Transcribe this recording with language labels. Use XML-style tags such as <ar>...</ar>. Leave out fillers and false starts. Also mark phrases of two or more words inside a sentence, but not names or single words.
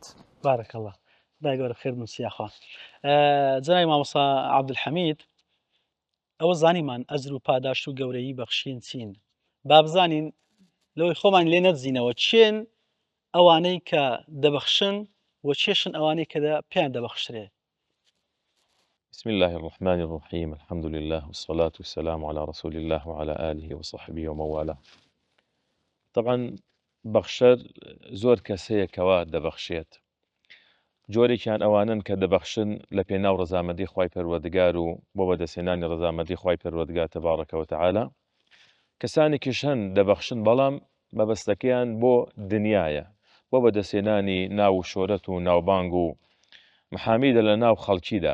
<ar>بارك الله</ar> <ckb>خدای گەورە خێر نووسیاخوا. جەنابی مامۆستا عەبدولحەمید ئەوە زانیمان ئەجر و پاداشت و گەورەیی بەخشین چین، با بزانین لەوەی خۆمان لێ نەدزینەوە چێن ئەوانەی کە دەبەخشن و چێشن ئەوانەی کە پێیان دەبەخشرێ.</ckb> <ar>بسم الله الرحمن الرحيم الحمد لله والصلاة والسلام على رسول الله وعلى آله وصحبه ومن والاه.</ar> <ckb>طبعا بەخشەر زۆر کەسەیە کەوا دەبەخشێت، جۆرێکیان ئەوانن کە دەبەخشن لە پێناو ڕەزامەندی خوای پەروەردگار و بۆ بەدەستێنانی ڕەزامەندی خوای پەروەردگار</ckb> <ar>تەبارەکە و تەعالا.</ar> <ckb>کەسانێکیش هەن دەبەخشن بەڵام مەبەستەکەیان بۆ دنیایە، بۆ بەدەستێنانی ناو و شۆرەت و ناوبانگ و محامیدە لە ناو خەڵکیدا.</ckb>